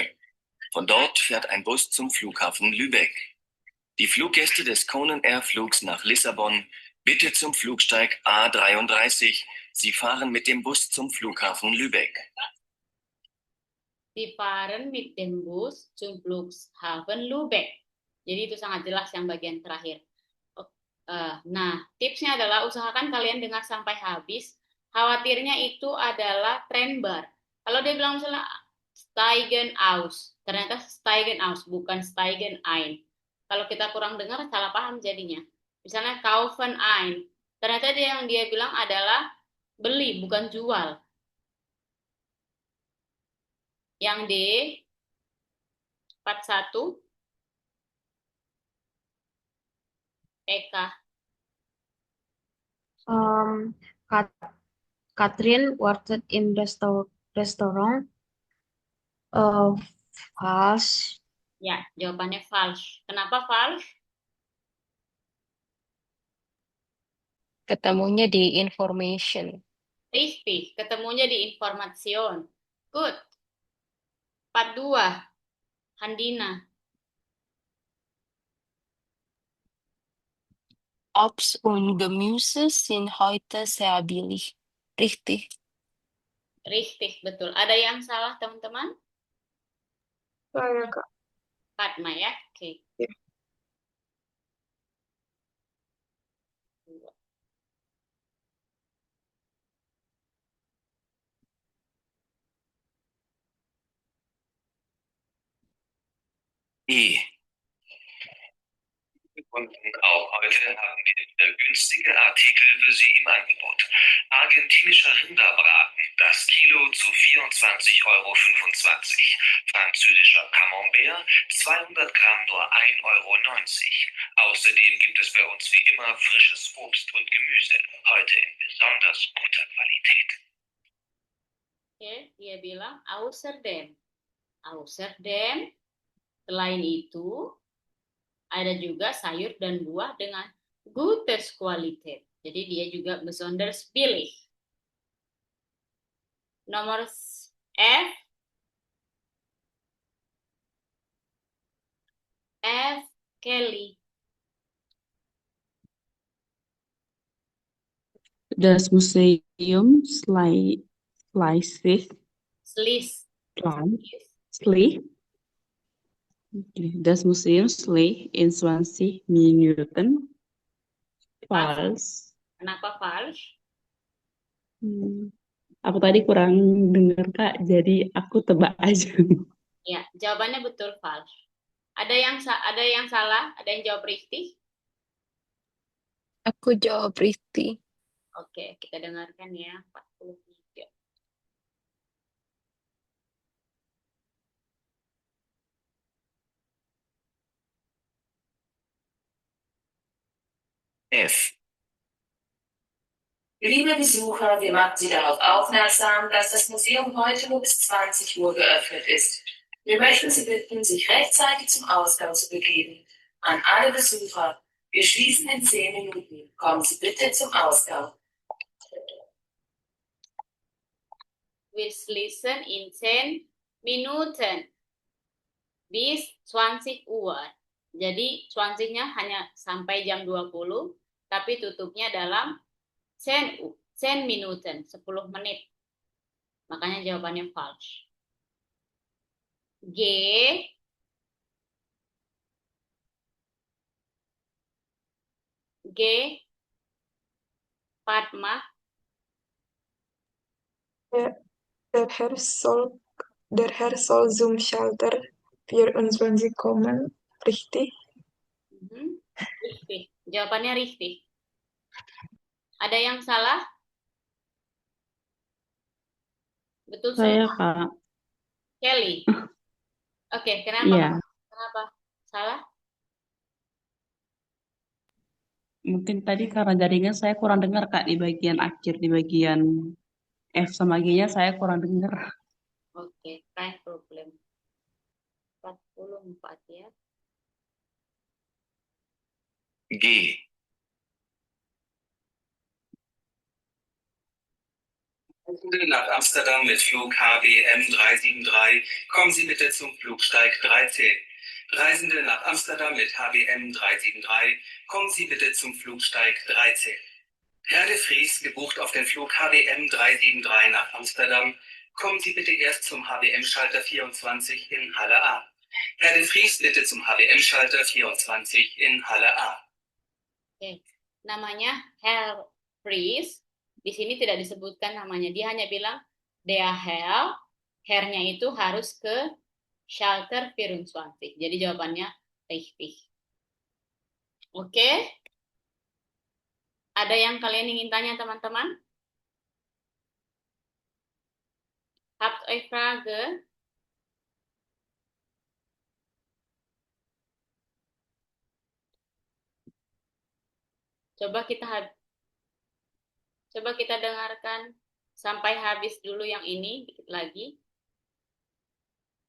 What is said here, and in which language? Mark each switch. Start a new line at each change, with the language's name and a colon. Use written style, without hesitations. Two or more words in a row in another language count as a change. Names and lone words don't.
German: Von dort fährt ein Bus zum Flughafen Lübeck. Die Fluggäste des Conan Air Flugs nach Lissabon bitte zum Flugsteig A33. Sie fahren mit dem Bus zum Flughafen Lübeck. Sie fahren mit dem Bus zum Flughafen Lübeck.
Indonesian: Jadi itu sangat jelas yang bagian terakhir. Nah, tipsnya adalah usahakan kalian dengar sampai habis. Khawatirnya itu adalah Trennbar. Kalau dia bilang misalnya
German: Steigen aus,
Indonesian: ternyata
German: Steigen aus,
Indonesian: bukan
German: Steigen ein.
Indonesian: Kalau kita kurang dengar, salah paham jadinya. Misalnya
German: kaufen ein,
Indonesian: ternyata yang dia bilang adalah beli, bukan jual. Yang D, 41, Eka.
German: Katrin wartet im Restaurant false.
Indonesian: Ya, jawabannya false. Kenapa false? Ketemunya di information. Richtig, ketemunya di information. Good. 42, Handina.
German: Obst und Gemüse sind heute sehr billig. Richtig. Richtig,
Indonesian: betul. Ada yang salah, teman-teman? Saya, Kak. Fatma ya. Oke. Ya. E.
German: Kunden, auch heute haben wir wieder günstige Artikel für Sie im Angebot. Argentinischer Rinderbraten, das Kilo zu 24,25 Euro. Französischer Camembert, 200 Gramm nur 1,90 Euro. Außerdem gibt es bei uns wie immer frisches Obst und Gemüse, heute in besonders guter Qualität.
Indonesian: Oke, dia bilang außerdem.
German: Außerdem,
Indonesian: selain itu, ada juga sayur dan buah dengan
German: gutes Qualität.
Indonesian: Jadi dia juga
German: besonders billig.
Indonesian: Nomor F. F. Kelly.
German: Das Museum Schleswig Slis. Schleswig. Okay. Das Museum Schleswig in 20 Minuten.
Indonesian: False. Kenapa false? Aku tadi kurang dengar Kak, jadi aku tebak aja. Ya, jawabannya betul false. Ada yang salah? Ada yang jawab richtig? Aku jawab richtig. Oke, kita dengarkan ya. 43. F.
German: Liebe Besucher, wir machen Sie darauf aufmerksam, dass das Museum heute nur bis 20 Uhr geöffnet ist. Wir möchten Sie bitten, sich rechtzeitig zum Ausgang zu begeben. An alle Besucher, wir schließen in 10 Minuten. Kommen Sie bitte zum Ausgang. Wir schließen in 10 Minuten. Bis 20 Uhr.
Indonesian: Jadi 20-nya hanya sampai jam 20, tapi tutupnya dalam 10 Minuten, 10 menit. Makanya jawabannya false. G. Fatma.
German: Der Herr soll zum Schalter 24 kommen. Richtig? Richtig.
Indonesian: Jawabannya richtig. Ada yang salah? Betul Saya semua? Kak. Kelly. Oke, kenapa? Iya. Kenapa? Salah? Mungkin tadi karena jaringan saya kurang dengar Kak di bagian akhir, di bagian F sama G-nya saya kurang dengar. Oke,
German: kein problem. 44 ya.
Indonesian: G.
German: Reisende nach Amsterdam mit Flug HBM 373, kommen Sie bitte zum Flugsteig 13. Reisende nach Amsterdam mit HBM 373, kommen Sie bitte zum Flugsteig 13. Herr de Vries, gebucht auf den Flug HBM 373 nach Amsterdam, kommen Sie bitte erst zum HBM-Schalter 24 in Halle A. Herr de Vries, bitte zum HBM-Schalter 24 in Halle A.
Indonesian: Oke, namanya Herr Fries. Di sini tidak disebutkan namanya. Dia hanya bilang
German: der Herr.
Indonesian: Herr-nya itu harus ke Schalter 24. Jadi jawabannya richtig. Oke. Ada yang kalian ingin tanya, teman-teman?
German: Habt ihr Frage?
Indonesian: Coba kita dengarkan sampai habis dulu yang ini, dikit lagi.